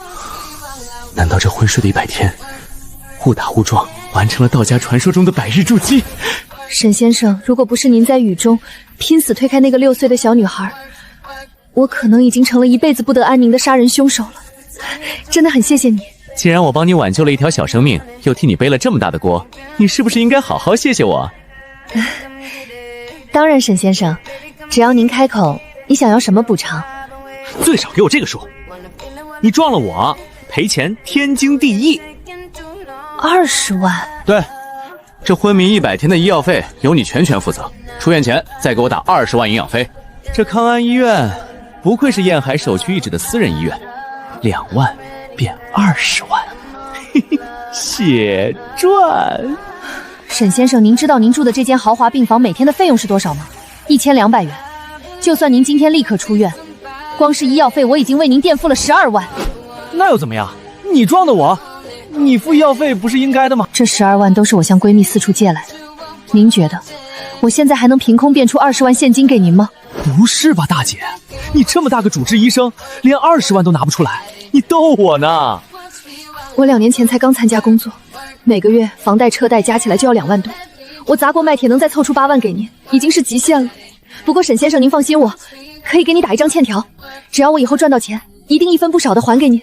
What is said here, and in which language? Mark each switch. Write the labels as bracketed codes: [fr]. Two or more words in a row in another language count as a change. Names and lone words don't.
[zh] 難道這昏睡的100天，誤打誤撞完成了道家傳說中的100日築基？沈先生，如果不是您在雨中拼死推開那個6歲的小女孩，我可能已經成了一輩子不得安寧的殺人兇手了。真的很謝謝你。既然我幫你挽救了一條小生命，又替你背了這麼大的鍋，你是不是應該好好謝謝我？當然，沈先生，只要您開口，你想要什麼補償？最少給我這個數。你撞了我，賠錢天經地義。 20萬？對，這昏迷100天的醫藥費由你全权負責，出院前再給我打20萬營養費。這康安醫院不愧是燕海首屈一指的私人醫院，2万变20萬，嘿嘿，血賺。沈先生，您知道您住的這間豪華病房每天的費用是多少嗎？1200元。就算您今天立刻出院，光是醫藥費我已經為您墊付了12萬。那又怎麼樣？你撞的我，你付医药費不是應該的嗎？這12萬都是我向閨蜜四處借来的，您覺得我現在還能憑空變出20萬現金給您嗎？不是吧，大姐，你這麼大個主治醫生，連20萬都拿不出來，你逗我呢？我2年前才剛參加工作，每個月房貸車貸加起來就要2萬多，我砸鍋賣鐵能再湊出8萬給您，已經是極限了。不過沈先生您放心，我可以給你打一張欠條，只要我以後賺到錢，一定一分不少的還給你。